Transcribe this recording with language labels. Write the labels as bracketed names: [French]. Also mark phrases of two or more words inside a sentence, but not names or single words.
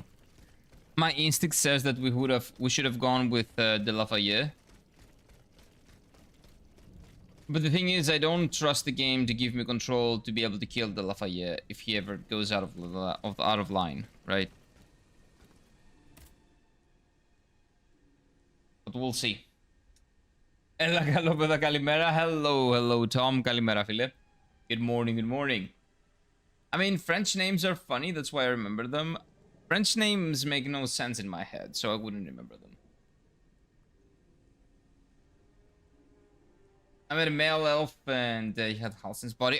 [English] My instinct says that we should have gone with De Lafayette. But the thing is, I don't trust the game to give me control to be able to kill De Lafayette if he ever goes out of line, right? But we'll see. [Greek] Έλα καλό παιδά, καλημέρα. Hello, Tom. Καλημέρα, φίλε. [English] Good morning. I mean, French names are funny, that's why I remember them. French names make no sense in my head, so I wouldn't remember them. I met a male elf and he had Halsin's body.